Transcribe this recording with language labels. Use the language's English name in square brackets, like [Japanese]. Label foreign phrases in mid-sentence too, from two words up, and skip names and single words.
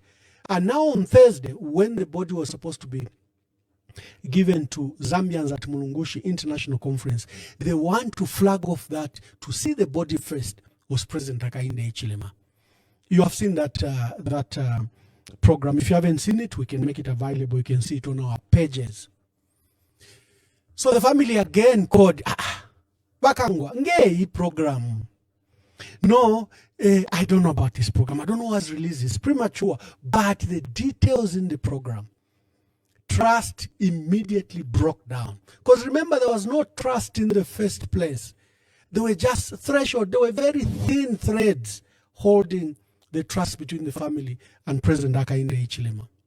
[English] And now on Thursday, when the body was supposed to be given to Zambians at Mulungushi International Conference, they want to flag off that to see the body first was President Hakainde Hichilema. You have seen that program. If you haven't seen it, we can make it available. You can see it on our pages. So the family again called, [Bemba] Bakangwa, nge program. [English] No, I don't know about this program. I don't know what's released. It's premature. But the details in the program, trust immediately broke down. Because remember, there was no trust in the first place. There were just threshold. There were very thin threads holding the trust between the family and President Hakainde Hichilema.